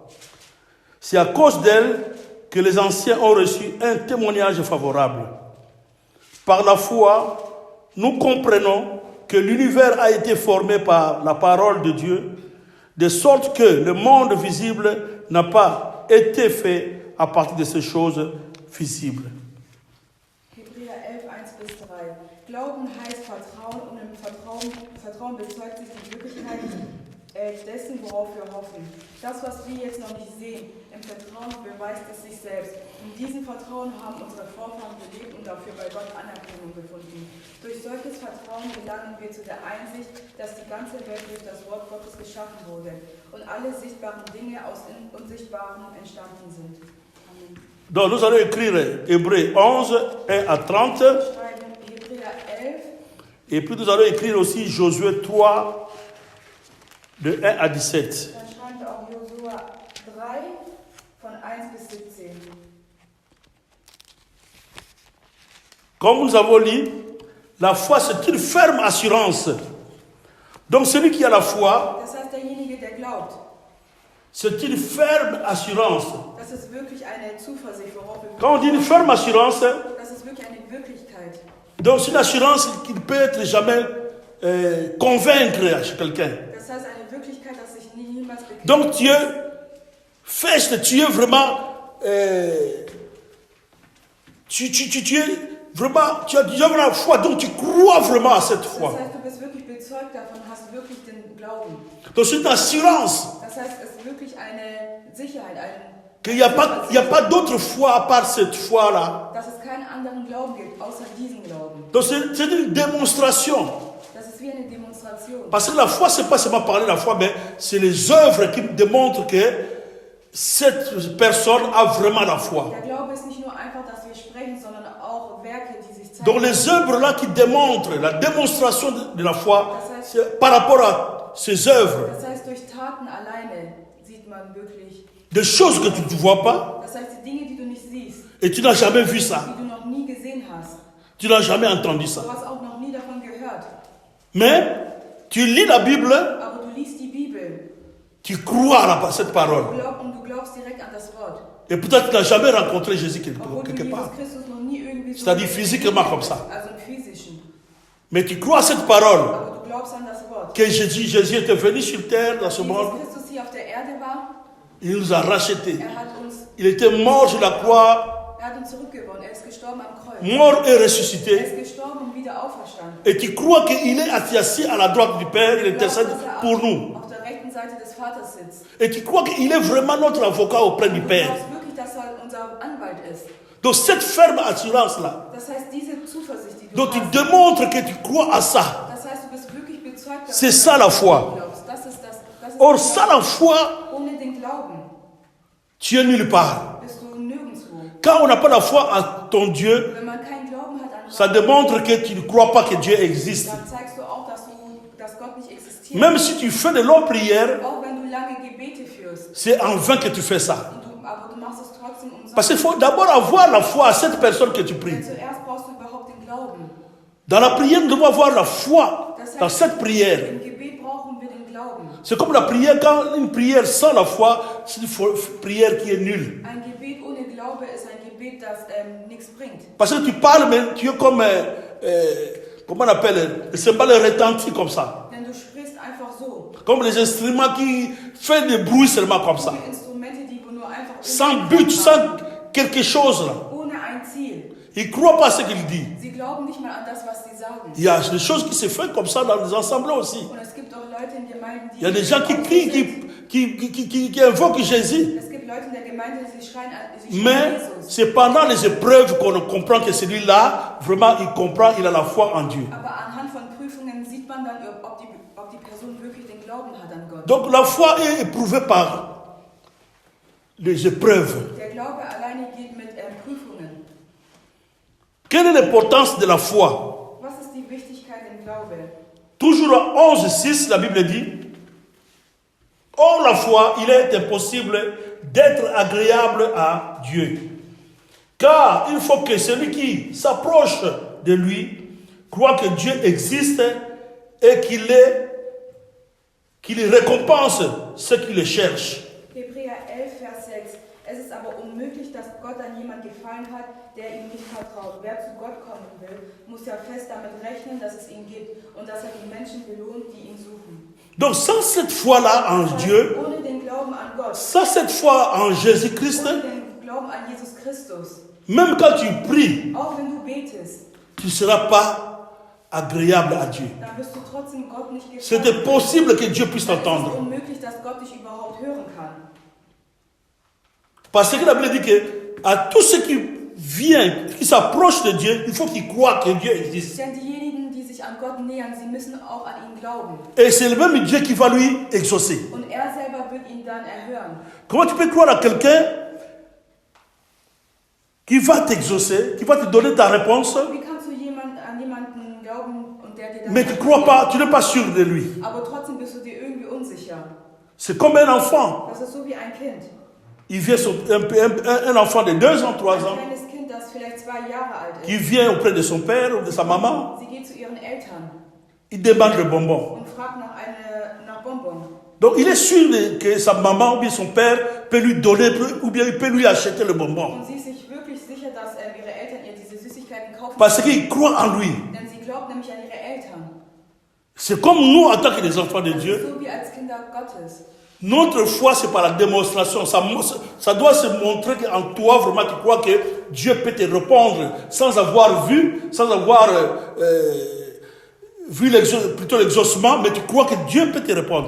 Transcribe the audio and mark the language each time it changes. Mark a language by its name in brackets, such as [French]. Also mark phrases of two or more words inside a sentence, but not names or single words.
[French] C'est à cause d'elle que les anciens ont reçu un témoignage favorable. Par la foi, nous comprenons que l'univers a été formé par la parole de Dieu, de sorte que le monde visible n'a pas été fait à partir de ces choses visibles. [German] Hebräer 11, 1 bis 3. Glauben heißt Vertrauen und im Vertrauen bezeugt sich die Wirklichkeit dessen, worauf wir hoffen. Das, was wir jetzt noch nicht sehen, im Vertrauen beweist es sich selbst. In diesem Vertrauen haben unsere Vorfahren gelebt und dafür bei Gott Anerkennung gefunden. Durch solches Vertrauen gelangen wir zu der Einsicht, dass die ganze Welt durch das Wort Gottes geschaffen wurde und alle sichtbaren Dinge aus Unsichtbaren entstanden sind. Amen. [French] Donc nous allons écrire Hébreu 11, 1 à 30, [German] Schreiben Hebräer 11. [French] et puis nous allons écrire aussi Josué 3, de 1 à 17. [German] Dann schreiben wir auch Josua 3 von 1 bis 17. [French] Comme nous avons lu, la foi c'est une ferme assurance. Donc celui qui a la foi, [German] Das heißt, derjenige, der glaubt, [French] c'est une ferme assurance. [German] das ist wirklich eine Zuversicht, worauf wir [French] Quand on dit une ferme assurance, [German] das ist wirklich eine Wirklichkeit. [French] donc c'est une assurance qui ne peut être jamais convaincre quelqu'un. [German] Das heißt, eine Wirklichkeit, dass sich niemals bekriegt. [French] Donc tu es fest, tu es vraiment, tu es vraiment, tu as vraiment la foi, donc tu crois vraiment à cette foi. [German] Das heißt, du bist wirklich bezeugt davon, hast wirklich den Glauben. [French] Donc c'est une assurance [German] Das heißt, es ist wirklich eine Sicherheit, [French] qu'il n'y a pas d'autre foi à part cette foi-là. [German] dass es keinen anderen Glauben gibt, außer diesen Glauben. [French] Donc c'est une démonstration. [German] Das ist wie eine Demonstration. [French] Parce que la foi, c'est pas seulement parler de la foi, mais c'est les œuvres qui démontrent que cette personne a vraiment la foi. [German] Der Glaube ist nicht nur einfach, dass wir sprechen, sondern auch Werke, die sich zeigen. [French] Donc les œuvres là qui démontrent la démonstration de la foi, c'est par rapport ses œuvres, [German] Das heißt, durch Taten alleine sieht man wirklich. [French] des choses que tu ne vois pas [German] Das heißt, die Dinge, die du nicht siehst, [French] et tu n'as jamais vu ça, [German] die du noch nie gesehen hast. [French] tu n'as jamais entendu ça. [German] Du hast auch noch nie davon gehört. [French] Mais tu lis la Bible, [German] Aber du liest die Bibel [French] tu crois à cette parole. [German] und du glaubst direkt an das Wort. [French] Et peut-être tu n'as jamais rencontré Jésus [German] Obwohl du [French] quelque Jesus part. [German] Christus noch nie irgendwie so [French] C'est-à-dire physiquement comme ça. [German] also im Physischen. [French] Mais tu crois à cette parole, [German] Aber du glaubst an das Wort. [French] que Jésus était venu sur terre dans ce monde, [German] Jesus Christus hier auf der Erde war, [French] il nous a rachetés. [German] er hat uns [French] Il était mort sur la croix, [German] zurückgewonnen. Er ist gestorben am Kreuz. [French] mort et [German] Er [French] ressuscité. [German] ist gestorben und wieder auferstanden. [French] Et tu crois qu'il est assis à la droite du Père, il [German] Du glaubst, [French] intercède [German] dass er [French] pour nous. [German] auf der rechten Seite des Vaters sitzt. [French] Et tu crois qu'il est vraiment notre avocat auprès du [German] Du [French] Père. [German] glaubst wirklich, dass er unser Anwalt ist. [French] Donc cette ferme assurance-là, [German] Das heißt, diese Zuversicht, die du [French] donc tu [German] hast, [French] démontres que tu crois à ça. [German] das heißt, du bist wirklich bezeugt, dass [French] C'est [German] du [French] ça la foi. [German] glaubst. Das ist [French] Or, [German] der [French] sans [German] Glaube. [French] la foi, [German] Ohne den Glauben [French] tu es nulle part. [German] bist du nirgendwo. [French] Quand on n'a pas la foi en ton Dieu, [German] Wenn man keinen Glauben hat an [French] ça [German] Gott, [French] démontre que tu ne crois pas que Dieu existe. [German] dann zeigst du auch, dass Gott nicht existiert. [French] Même si tu fais de longues prières, [German] Auch wenn du lange Gebete führst, [French] c'est en vain que tu fais ça. [German] aber du machst es trotzdem [French] Parce qu'il [German] umsonst. [French] faut d'abord avoir la foi à cette personne que tu [German] Denn [French] pries. [German] zuerst brauchst du überhaupt den Glauben. [French] Dans la prière, nous devons avoir la foi dans cette prière. [German] Im Gebet brauchen wir den Glauben. [French] C'est comme la prière, quand une prière sans la foi, c'est une prière qui est nulle. [German] Ein Gebet ohne Glaube ist ein Gebet, das nichts bringt. [French] Parce que tu parles, mais tu es comme, comment on appelle, le cymbale retentit comme ça. [German] Denn du sprichst einfach so. [French] Comme les instruments qui font des bruits seulement comme ça. [German] Die Instrumente, die nur einfach [French] Sans but, sans quelque chose là. [German] ohne ein Ziel. [French] Ils ne croient pas à ce qu'il dit. [German] Sie glauben nicht mal an das, was sie sagen. [French] Il y a des choses qui se font comme ça dans les ensembles aussi. [German] Und es gibt auch Leute in Gemeinden, die... [French] Il y a des gens qui crient, qui invoquent Jésus. [German] Es gibt Leute in der Gemeinde, die schreien schreien [French] Mais Jesus. c'est pendant les épreuves qu'on comprend que celui-là, vraiment, il comprend, il a la foi en Dieu. [German] Aber anhand von Prüfungen sieht man dann, ob die Person wirklich den Glauben hat an Gott. [French] Donc la foi est éprouvée par les épreuves. [German] Der Glaube alleine geht mit Prüfungen. [French] Quelle est l'importance de la foi? [German] Was ist die Wichtigkeit im Glaube? [French] Toujours à 11,6, la Bible dit, or la foi, il est impossible d'être agréable à Dieu. Car il faut que celui qui s'approche de lui croit que Dieu existe et qu'il récompense ceux qui le cherchent. [German] Hebräer 11, Vers 6. Es ist aber unmöglich, dass Gott an jemand gefallen hat, der ihm nicht vertraut. Wer zu Gott kommen will, muss ja fest damit rechnen, dass es ihn gibt und dass er die Menschen belohnt, die ihn suchen. [French] Donc sans cette foi-là en Dieu, [German] Ohne den Glauben an Gott, [French] sans cette foi en Jésus-Christ, [German] ohne den Glauben an Jesus Christus, [French] même quand tu pries, [German] auch wenn du betest, [French] tu ne seras pas agréable à Dieu. [German] dann wirst du trotzdem Gott nicht [French] C'est [German] gefallen. [French] impossible que Dieu puisse [German] Dann ist es [French] t'entendre. [German] unmöglich, dass Gott dich überhaupt hören kann. [French] Parce que la Bible dit que à tous ceux qui viennent, qui s'approchent de Dieu, il faut qu'ils croient que Dieu existe. [German] Denn diejenigen, die sich an Gott nähern, sie müssen auch an ihn glauben. [French] Et c'est le même Dieu qui va lui exaucer. [German] Und er selber wird ihn dann erhören. [French] Comment tu peux croire à quelqu'un qui va t'exaucer, qui va te donner ta réponse, [German] Wie kannst du an jemanden glauben und der dir dann [French] mais tu ne crois pas, tu n'es pas sûr de lui. [German] aber trotzdem bist du dir irgendwie unsicher. [French] C'est comme un enfant. [German] Das ist so wie ein Kind. [French] Il vient un enfant de 2 ans, 3 [German] Ein [French] ans, [German] kleines Kind, das vielleicht 2 Jahre alt [French] qui [German] ist. [French] vient auprès de son père ou de sa maman, [German] Sie geht zu ihren Eltern [French] il demande le bonbon. [German] und fragt nach Bonbon. [French] Donc il est sûr que sa maman ou bien son père peut lui donner, ou bien il peut lui acheter le bonbon. [German] Und sie ist sich wirklich sicher, dass ihre Eltern ihr diese Süßigkeiten kaufen. [French] Parce qu'il croit en lui. [German] Denn sie glaubt nämlich an ihre Eltern. [French] C'est comme nous en tant que des enfants de [German] Das ist [French] Dieu. [German] so wie als Kinder Gottes. [French] Notre foi, c'est par la démonstration. Ça doit se montrer qu'en toi, vraiment, tu crois que Dieu peut te répondre sans avoir vu, sans avoir vu l'exaucement, mais tu crois que Dieu peut te répondre.